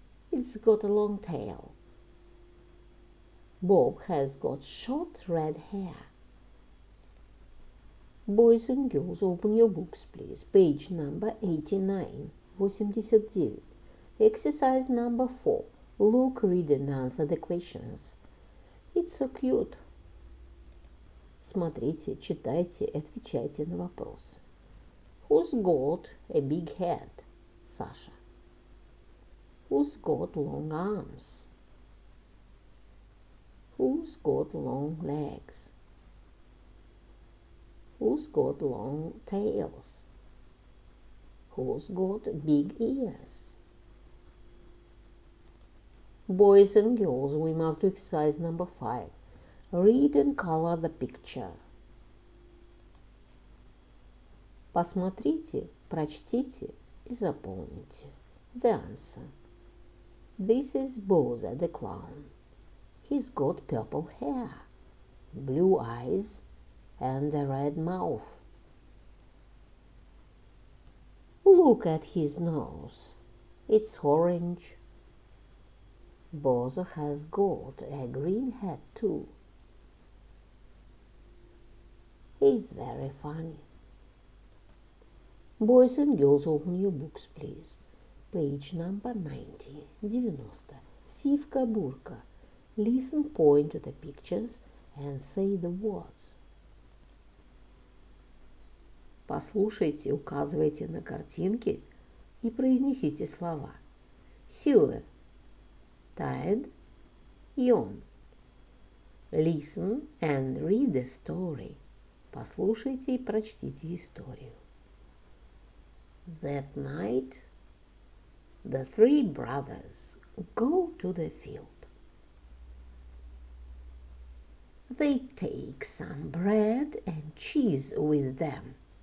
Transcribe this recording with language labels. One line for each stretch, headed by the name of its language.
English: It's got a long tail. Bob has got short red hair. Boys and girls, open your books, please. Page number 89, 89. Exercise number 4. Look, read and answer the questions. It's so cute.
Russian: Смотрите, читайте, отвечайте на вопросы.
English: Who's got a big head? Саша. Who's got long arms? Who's got long legs? Who's got long tails? Who's got big ears? Boys and girls, we must do exercise number 5. Read and color the picture.
Russian: Посмотрите, прочтите и заполните.
English: The answer. This is Bowser the clown. He's got purple hair, blue eyes, and a red mouth. Look at his nose. It's orange. Bowser has got a green hat too. He's very funny. Boys and girls, open your books, please. Page number 90, 90. Сивка-бурка. Listen, point to the pictures and say the words.
Russian: Послушайте, указывайте на картинки и произнесите слова.
English: Сюэ, tired, yawn. Listen and read the story.
Russian: Послушайте и прочтите историю.
English: That night, the 3 brothers go to the field. They take some bread and cheese with them.